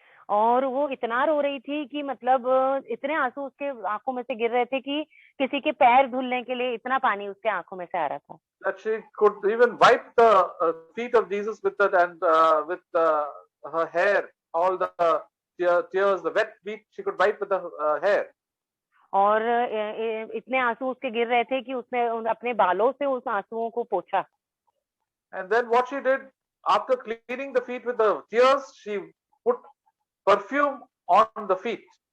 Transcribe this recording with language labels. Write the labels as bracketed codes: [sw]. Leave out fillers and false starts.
[hi] और वो इतना रो रही थी कि मतलब इतने आंसू उसके आंखों में से गिर रहे थे कि किसी के पैर धुलने के लिए इतना पानी उसके आंखों में से आ रहा था। [en] That she could even wipe the feet of Jesus with that and with her hair, all the tears, the wet feet, she could wipe with the hair. [hi] और इतने आंसू उसके गिर रहे थे कि उसने अपने बालों से उस आंसुओं को पोंछा। [en] And then what she did, after cleaning the feet with the tears, she put perfume on the feet.